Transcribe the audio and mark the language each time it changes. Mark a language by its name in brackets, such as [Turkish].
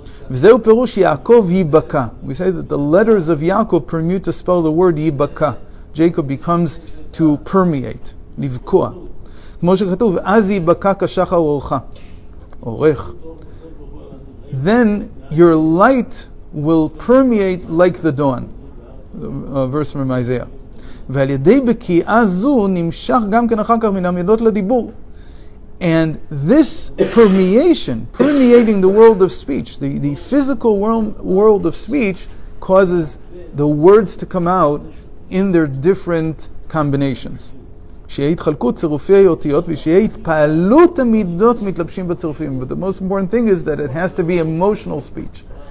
[Hebrew] V'zeu perush Yakov yibaka. [English] We say that the letters of Yakov permute to spell the word yibaka. Jacob becomes to permeate, livkua. [Hebrew] K'mo shekatuv, az yibaka kashachar orcha. Orech. [English] Then your light will permeate like the dawn. Verse from Isaiah. [Hebrew] ועל ידי בקיעה זו נמשך גם כן אחר כך מן המידות לדיבור. [English] And this permeating the world of speech, the physical world of speech, causes the words to come out in their different combinations. [Hebrew] שיהיה התחלקות צירופי האותיות ושיהיה התפעלות המידות מתלבשים בצירופים. [English] But the most important thing is that it has to be emotional speech.